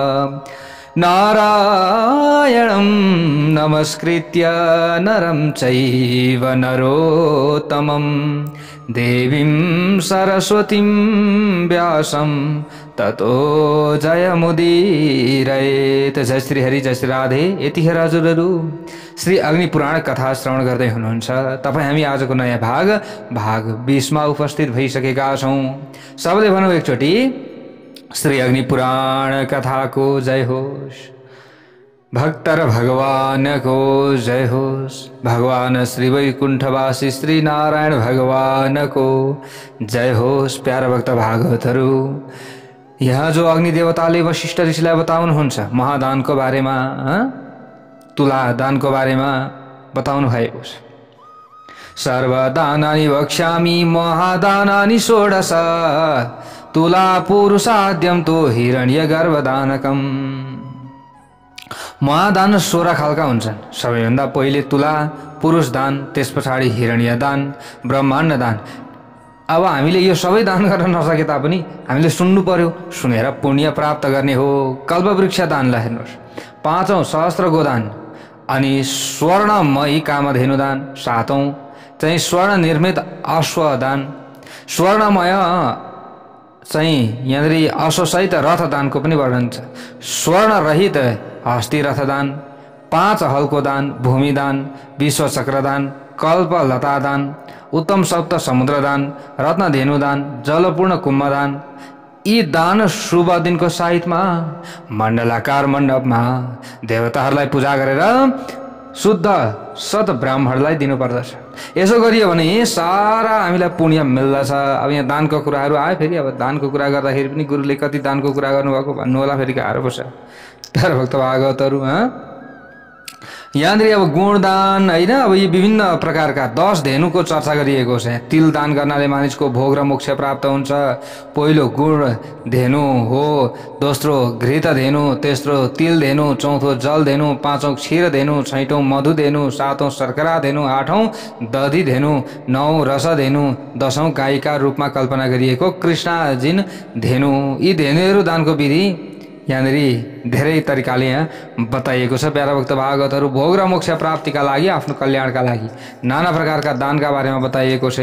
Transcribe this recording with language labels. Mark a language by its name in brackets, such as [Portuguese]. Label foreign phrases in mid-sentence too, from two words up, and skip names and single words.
[Sanskrit] नारायणं नमस्कृत्य नरं चैव नरोत्तमं देवीं सरस्वतीं व्यासं ततो जयमुदीरयेत्। [Nepali] जय श्री हरि, जय श्री राधे। यतिखेर हजुरहरू श्री अग्नि पुराण कथा श्रवण गर्दै हुनुहुन्छ। तपाईँ हामी आजको नयाँ भाग 20 मा उपस्थित भइसकेका छौँ। सबैले भनौँ एकचोटि, श्री अग्नि पुराण कथाको जय होस्। भक्तर भगवान को जय होस्। भगवान श्री वैकुण्ठवासी श्री नारायण भगवान को जय होस्। प्यारा भक्त भागवतहरू, यहाँ जो अग्नि देवताले वशिष्ठ ऋषिलाई बताउनुहुन्छ महादानको बारेमा, तुला दानको बारेमा बताउनु भएको छ। [Sanskrit] सर्वदानानि वक्ष्यामि महादानानि षोडश तुला पुरुषाद्यम तो हिरण्य गर्भदानकम। [Nepali] महादान 16 खालका हुन्छन्। सबैभन्दा पहिले तुला पुरुष दान, त्यस पछाडि हिरण्य दान, ब्रह्माण्ड दान। अब हामीले यो सबै दान गर्न नसके तापनि हामीले सुन्नु पर्यो, सुनेर पुण्य प्राप्त गर्ने हो। कल्पवृक्ष दानलाई हेर्नुहोस्। 5औं सहस्त्र गोदान, अनि स्वर्णमयी कामधेनु दान। 7औं चाहिँ स्वर्ण निर्मित अश्वदान। स्वर्णमय चाहिँ यहाँनिर अश्वसहित रथ दानको पनि वर्णन छ। स्वर्ण रहित हस्ती रथ दान, 5 हलको दान, भूमि दान, विश्व चक्र दान, कल्प लता दान, उत्तम सप्त समुद्र दान, रत्न धेनु दान, जलपूर्ण कुम्भ दान। यी दान शुभ दिनको साहित्यमा मण्डलाकार मण्डपमा देवताहरूलाई पूजा गरेर शुद्ध सत ब्राह्मणलाई दिनुपर्दछ। यसो गरियो भने सारा हामीलाई पुण्य मिल्दछ। अब यहाँ दानको कुराहरू आयो। फेरि अब दानको कुरा गर्दाखेरि पनि गुरुले कति दानको कुरा गर्नुभएको भन्नु होला, फेरि गाह्रो पर्छ। प्यारा भक्त भागवतहरू, यहाँनिर अब गुणदान होइन, अब यी विभिन्न प्रकारका 10 धेनुको चर्चा गरिएको छ। तिल दान गर्नाले मानिसको भोग र मोक्ष प्राप्त हुन्छ। पहिलो गुण धेनु हो, दोस्रो घृत धेनु, तेस्रो तिल धेनु, चौथो जल धेनु, 5औं क्षीर धेनु, 6औं मधु धेनु, 7औं शर्करा धेनु, 8औं दधी धेनु, 9औं रस धेनु, 10औं गाईका रूपमा कल्पना गरिएको कृष्णाजिन धेनु। यी धेनुहरू दानको विधि यहाँनिर धेरै तरिकाले यहाँ बताइएको छ। प्यारा भक्त भागवतहरू, भोग र मोक्ष प्राप्तिका लागि, आफ्नो कल्याणका लागि नाना प्रकारका दानका बारेमा बताइएको छ।